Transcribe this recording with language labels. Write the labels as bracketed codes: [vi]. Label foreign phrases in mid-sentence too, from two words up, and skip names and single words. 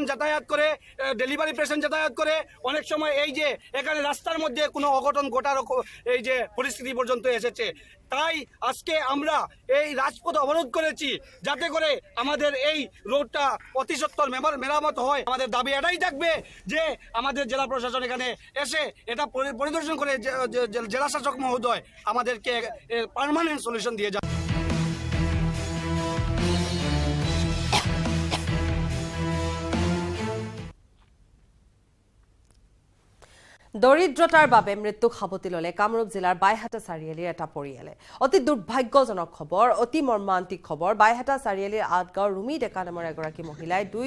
[bn] যাতায়াত করে [en] delivery patient [bn] যাতায়াত করে অনেক সময় এই যে এখানে রাস্তার মধ্যে কোনো অঘটন ঘটার এই যে পরিস্থিতি পর্যন্ত এসেছে তাই আজকে আমরা এই রাজপথ অবরোধ করেছি যাতে করে আমাদের এই রোডটা অতি সত্বর মেরামত হয় আমাদের দাবি এটাই থাকবে যে আমাদের জেলা প্রশাসন এখানে এসে এটা পরিদর্শন করে জেলা শাসক মহোদয় আমাদেরকে [en] permanent solution [bn] দিয়ে যাবে [as] দৰিদ্ৰতাৰ বাবে মৃত্যুক সাৱটি ল'লে কামৰূপ জিলাৰ বাইহাটা চাৰিআলিৰ এটা পৰিয়ালে অতি দুৰ্ভাগ্যজনক খবৰ অতি মৰ্মান্তিক খবৰ বাইহাটা চাৰিআলিৰ আটগাঁৱৰ ৰুমি ডেকা নামৰ এগৰাকী মহিলাই দুই